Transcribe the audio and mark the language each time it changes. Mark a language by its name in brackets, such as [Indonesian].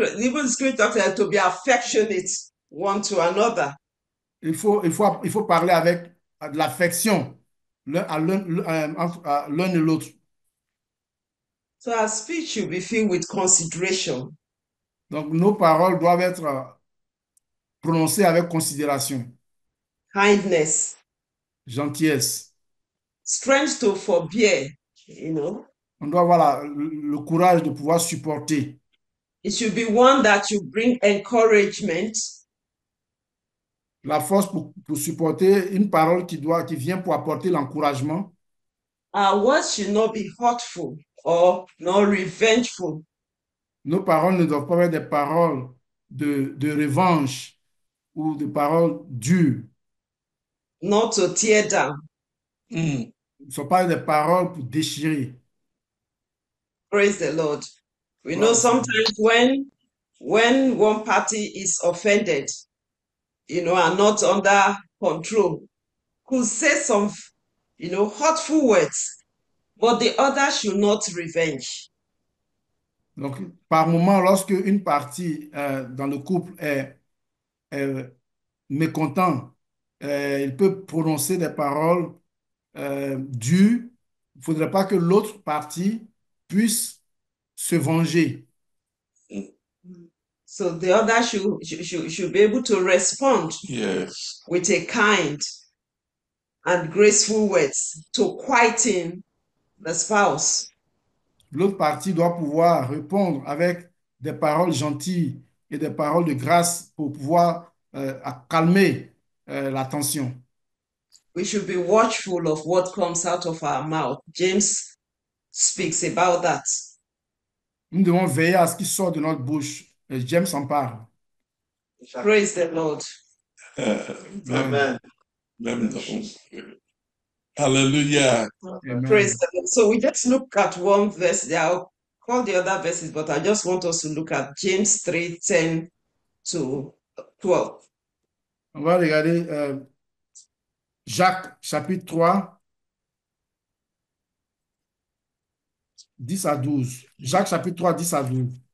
[English] Even the scripture talks about to be affectionate one to another. [French] Il faut parler avec de l'affection à l'un et l'autre. [English] So our speech should be filled with consideration. [French] Donc nos paroles doivent être prononcées avec considération, [English] Kindness, [French] gentillesse. [English] strength to forbear, [French] On doit avoir le courage de pouvoir supporter. [English] It should be one that you bring encouragement. [French] La force pour supporter une parole qui vient pour apporter l'encouragement. [English] Our words should not be hurtful or not revengeful. [French] Nos paroles ne doivent pas être des paroles de revanche ou des paroles dures. [English] Not to tear down. [French] Ne sont pas des paroles pour déchirer. [English] Praise the Lord. We know sometimes when one party is offended, are not under control, could say some, hurtful words, but the other should not revenge. [French] Donc, par moment, lorsque une partie dans le couple est mécontent, il peut prononcer des paroles dures. Il ne faudrait pas que l'autre partie puisse se venger. [English] So the other should be able to respond Yes. with a kind and graceful words to quieten the spouse. [French] L'autre partie doit pouvoir répondre avec des paroles gentilles et des paroles de grâce pour pouvoir calmer la tension. [English] We should be watchful of what comes out of our mouth. James speaks about that. [French] Nous devons veiller à ce qui sort de notre bouche. Et James en parle. [English] Praise the Lord. Amen. Hallelujah. Amen. Praise the Lord. So we just look at one verse there. I'll call the other verses, but I just want us to look at James 3:10 to 12. [French] On va regarder Jacques chapitre 3, 10 à 12. Jacques chapitre 3, 10 à 12.